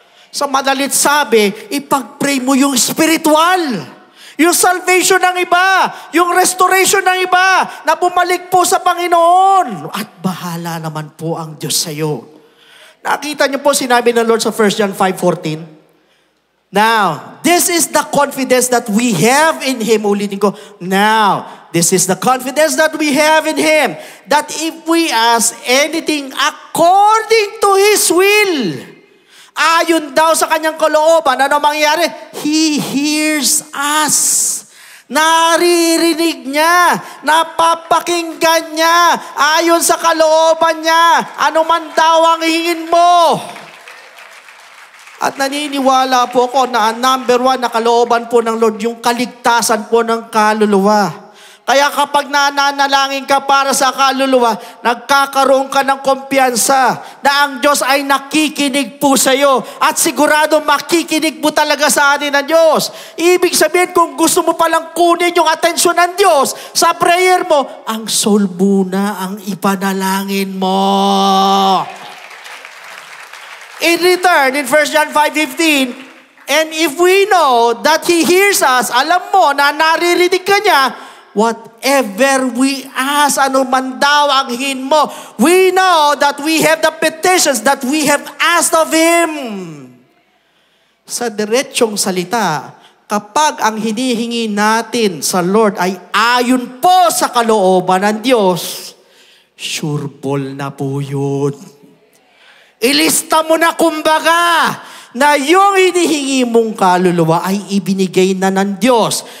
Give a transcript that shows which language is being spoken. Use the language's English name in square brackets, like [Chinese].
[Filipino] Sa madalit sabi, ipag-pray mo yung spiritual. Yung salvation ng iba. Yung restoration ng iba na bumalik po sa Panginoon. At bahala naman po ang Diyos sa iyo. Nakita niyo po sinabi ng Lord sa 1 John 5:14. [English] Now, this is the confidence that we have in Him. [Filipino] Ulitin ko. [English] Now, this is the confidence that we have in Him. That if we ask anything according to His will, [Filipino] ayon daw sa kanyang kalooban, ano mangyayari? [English] He hears us. [Filipino] Naririnig niya. Napapakinggan niya. Ayon sa kalooban niya. Ano man daw ang hingin mo. At naniniwala po ako na ang number 1 na kalooban po ng Lord, yung kaligtasan po ng kaluluwa. Kaya kapag nananalangin ka para sa kaluluwa, nagkakaroon ka ng kumpiyansa na ang Diyos ay nakikinig po sa iyo. At sigurado makikinig po talaga sa atin ng Diyos. Ibig sabihin, kung gusto mo palang kunin yung atensyon ng Diyos sa prayer mo, ang soul muna ang ipanalangin mo. [English] In return, in 1 John 5:15, and if we know that He hears us, [Filipino] alam mo na naririnig ka niya, [English] whatever we ask, [Filipino] ano man daw ang hingin mo, [English] we know that we have the petitions that we have asked of Him. [Filipino] Sa diretsong salita, kapag ang hinihingi natin sa Lord ay ayon po sa kalooban ng Diyos, sure ball na po yun. Ilista mo na kumbaga na yung hinihingi mong kaluluwa ay ibinigay na ng Diyos.